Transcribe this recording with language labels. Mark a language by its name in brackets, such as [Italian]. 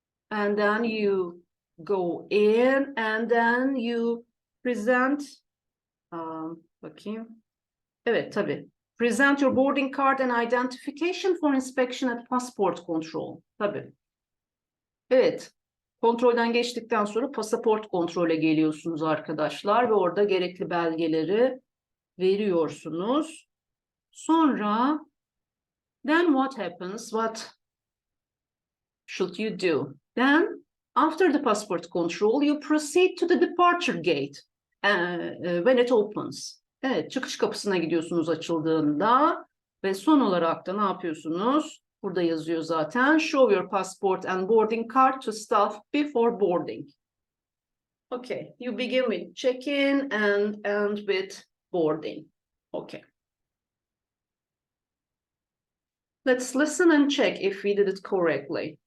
[English] And then you go in, and then you present, [Turkish] bakayım. Evet, tabii. [English] Present your boarding card and identification for inspection at passport control. [Turkish] Tabii. Evet. Kontrolden geçtikten sonra pasaport kontrole geliyorsunuz arkadaşlar ve orada gerekli belgeleri veriyorsunuz. Sonra [English] then what happens? What should you do? Then after the passport control, you proceed to the departure gate when it opens. [Turkish] Evet, çıkış kapısına gidiyorsunuz açıldığında ve son olarak da ne yapıyorsunuz? Burada yazıyor zaten. [English] Show your passport and boarding card to staff before boarding. Okay, you begin with check-in and end with boarding. Okay. Let's listen and check if we did it correctly.